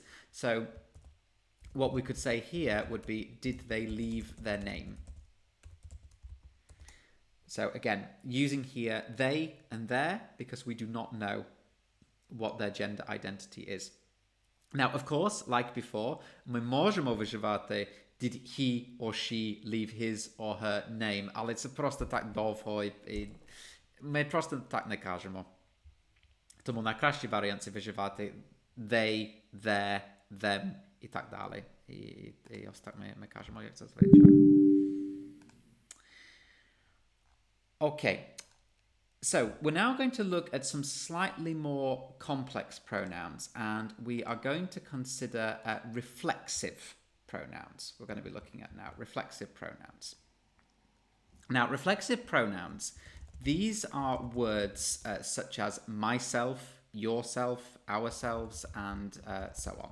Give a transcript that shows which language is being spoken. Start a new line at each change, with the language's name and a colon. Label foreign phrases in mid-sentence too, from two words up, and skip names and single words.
English: So what we could say here would be, did they leave their name? So again, using here they and their because we do not know what their gender identity is. Now, of course, like before,
Ukrainian: ми можемо вживати
English: did he or she leave his or her name,
Ukrainian: але це просто так довго і ми просто так не кажемо. Тому найкращий варіант це вживати
English: they, their, them
Ukrainian: і так далі. І ось так ми кажемо, як це звичайно.
English: Okay. So we're now going to look at some slightly more complex pronouns, and we are going to consider reflexive pronouns. We're going to be looking at now reflexive pronouns. Now, reflexive pronouns, these are words such as myself, yourself, ourselves, and so on.